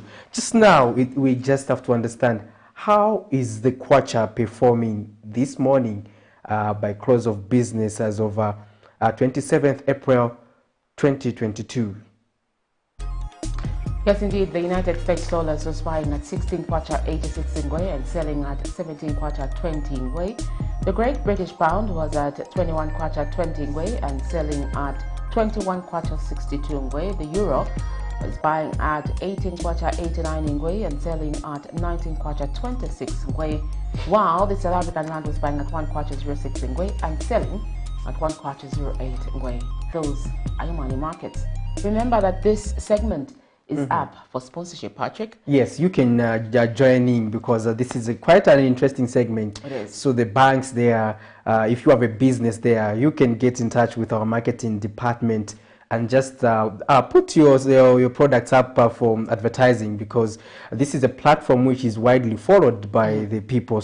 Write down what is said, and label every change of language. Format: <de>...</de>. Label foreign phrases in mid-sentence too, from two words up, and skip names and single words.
<en>Just now, we just have to understand, how is the Kwacha performing this morning by close of business as of 27th April 2022? Yes, indeed, the United States dollars was buying at 16 kwacha 86 ngwe and selling at 17 kwacha 20 ngwe. The Great British Pound was at 21 kwacha 20 ngwe and selling at 21 kwacha 62 ngwe. The Euro was buying at 18 kwacha 89 ngwe and selling at 19 kwacha 26 ngwe. While the South African Rand was buying at 1 kwacha 06 ngwe and selling at 1 kwacha 08 ngwe. Those are your money markets. Remember that this segment is up for sponsorship, Patrick. Yes, you can join in, because this is quite an interesting segment. It is. So the banks there, if you have a business there, you can get in touch with our marketing department and just put your products up for advertising, because this is a platform which is widely followed by the people.</en>